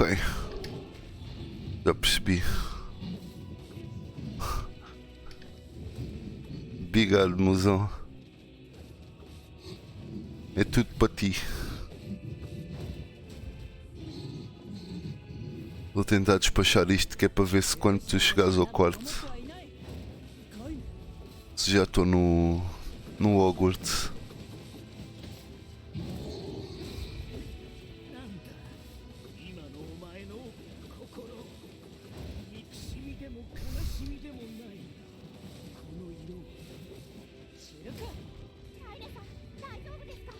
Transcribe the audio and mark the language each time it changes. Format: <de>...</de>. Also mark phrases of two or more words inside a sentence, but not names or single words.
<pt>Já percebi. Obrigado, mozão. É tudo para ti. Vou tentar despachar isto que é para ver se quando tu chegares ao quarto,</pt> <ja>はいない。深いね。</ja> <pt>se já estou no Hogwarts.</pt> <ja>なんだ今のお前の心、憎しみでも悲しみでもないこの色。シルクハイネさん大丈夫ですか？</ja>